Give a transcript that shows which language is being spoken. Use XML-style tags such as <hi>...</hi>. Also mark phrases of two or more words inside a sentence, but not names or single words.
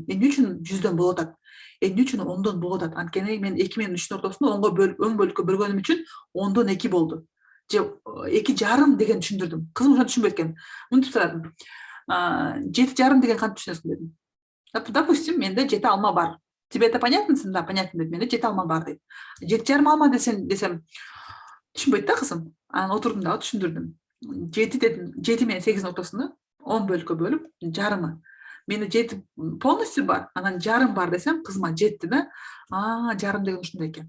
<ky>Эмне үчүн 100дөн болуп атат? Эмне үчүн 10дон болуп атат? Анткени мен 2 менен 3-түн ортосунда 10го бөлүп, өң бөлүккө бөлгөнүм үчүн 10дон 2 болду. Же 2,5 деген түшүндүрдүм. Кызым ошону түшүнбөйт экен. Мынтип сурадым. 7,5 деген кантип түшүнөсүң дедим. Допустим, менде 7 алма бар.</ky> <ru>Тебе это понятно? Да, понятно</ru> <ky>деп. Менде 7 алма бар дейт. 7,5 алма десем, түшүнбөйт да кызым. Анан отурдум да түшүндүрдүм. 7 дедим, 7 менен 8дин ортосунда 10 бөлүккө бөлүп, жарымы. Менде 7 полностью бар, анан жарым бар десем, кызыма жетти да. Жарым деген ушундай экен.</ky>